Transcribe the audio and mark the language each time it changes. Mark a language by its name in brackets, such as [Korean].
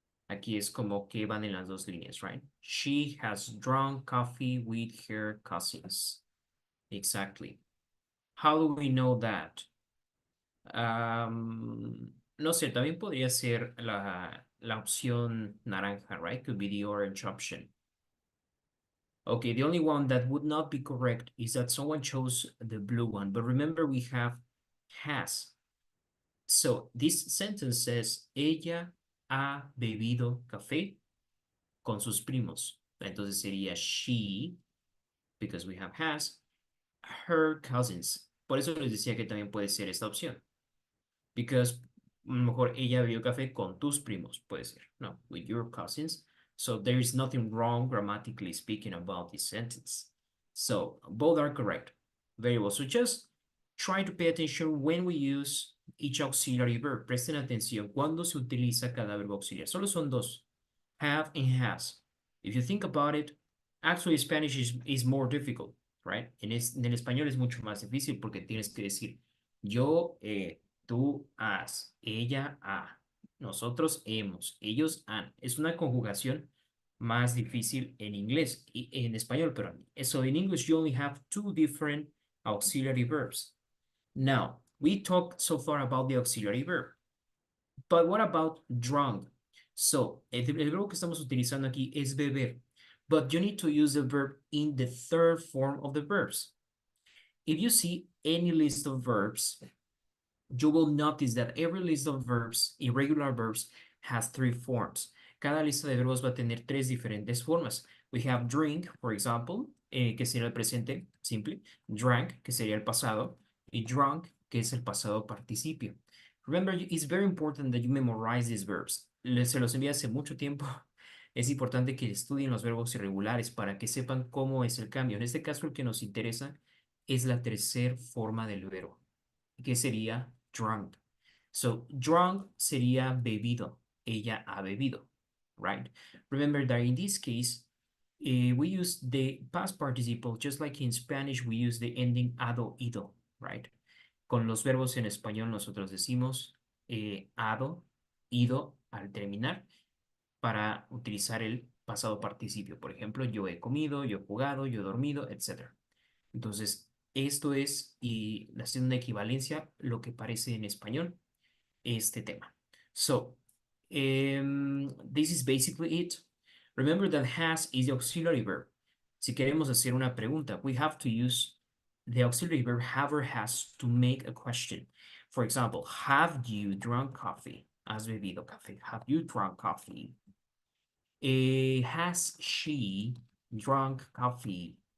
[Spanish] Aquí es como que van en las dos líneas, right? [English] She has drunk coffee with her cousins. Exactly. How do we know that? [Spanish] No sé, también podría ser la opción naranja, right? [English] Could be the orange option. Okay, the only one that would not be correct is that someone chose the blue one. But remember, we have has. So this sentence says, [Spanish] ella ha bebido café con sus primos. Entonces sería [English] she, because we have has, her cousins. [Spanish] Por eso les decía que también puede ser esta opción. Because a lo mejor ella bebió café con tus primos, puede ser, no, [English] with your cousins. So there is nothing wrong grammatically speaking about this sentence. So both are correct. Very well. So just try to pay attention when we use each auxiliary verb. [Spanish] Presten atención cuando se utiliza cada verbo auxiliar. Solo son dos, have and has. [English] If you think about it, actually Spanish is more difficult, right? [Spanish] En el español es mucho más difícil porque tienes que decir yo, tú has, ella ha, nosotros hemos, ellos han. Es una conjugación más difícil en inglés y en español, pero [English] so in English you only have two different auxiliary verbs. Now, we talked so far about the auxiliary verb, but what about drunk? So, [Spanish] el verbo que estamos utilizando aquí es beber, [English] but you need to use the verb in the third form of the verbs. If you see any list of verbs, you will notice that every list of verbs, irregular verbs, has three forms. [Spanish] Cada lista de verbos va a tener tres diferentes formas. [English] We have drink, for example, [Spanish] que sería el presente simple, drank, que sería el pasado, y drunk, que es el pasado participio. [English] Remember, it's very important that you memorize these verbs. [Spanish] Se los envié hace mucho tiempo. Es importante que estudien los verbos irregulares para que sepan cómo es el cambio. En este caso, el que nos interesa es la tercera forma del verbo, que sería drunk. So, drunk sería bebido. Ella ha bebido, right? [English] Remember that in this case, we use the past participle, just like in Spanish, we use the ending ado, ido, right? [Spanish] Con los verbos en español nosotros decimos ado, ido al terminar para utilizar el pasado participio. Por ejemplo, yo he comido, yo he jugado, yo he dormido, etc. Entonces, esto es, y haciendo una equivalencia, lo que parece en español este tema. [English] So, this is basically it. Remember that has is the auxiliary verb. [Spanish] Si queremos hacer una pregunta, [English] we have to use the auxiliary verb have or has to make a question. For example, have you drunk coffee? [Spanish] ¿Has bebido café? [English] Have you drunk coffee? Has she drunk coffee?